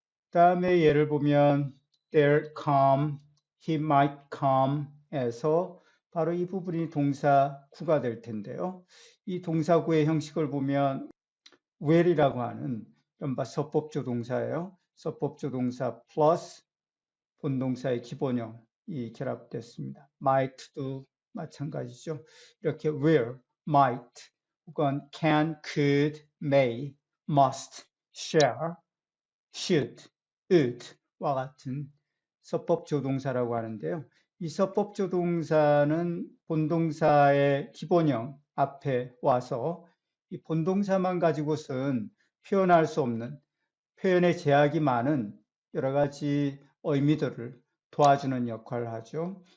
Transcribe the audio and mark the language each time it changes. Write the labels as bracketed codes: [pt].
[ko] 다음에 예를 보면 [en] they'll come, he might come [ko] 에서 바로 이 부분이 동사 구가 될 텐데요. 이 동사 구의 형식을 보면 will이라고 하는 이른바 서법조 동사예요. 서법조동사 플러스 본동사의 기본형이 결합됐습니다. might도 마찬가지죠. 이렇게 will, might, 혹은 can, could, may, must, shall, should, ought 와 같은 서법조동사라고 하는데요. 이 서법조동사는 본동사의 기본형 앞에 와서 이 본동사만 가지고선 표현할 수 없는 표현의 제약이 많은 여러 가지 의미들을 도와주는 역할을 하죠.